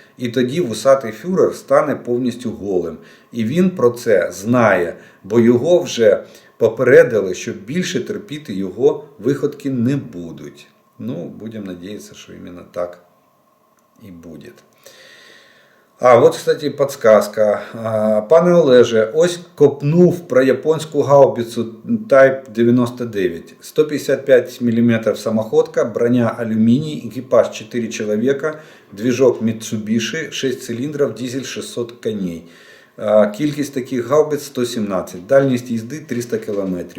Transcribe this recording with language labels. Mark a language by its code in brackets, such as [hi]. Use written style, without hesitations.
[uk] І тоді вусатий фюрер стане повністю голим. І він про це знає, бо його вже попередили, що більше терпіти його виходки не будуть. Ну, будемо надіятися, що іменно так і буде. А, от, [ru] кстати, подсказка. [uk] Пане Олеже, ось копнув про японську гаубицю Type 99. [ru] 155 мм самоходка, броня алюминий, экипаж 4 человека, движок Mitsubishi, 6 цилиндров, дизель 600 коней. [uk] Кількість таких гаубиць 117, дальність їзди 300 км.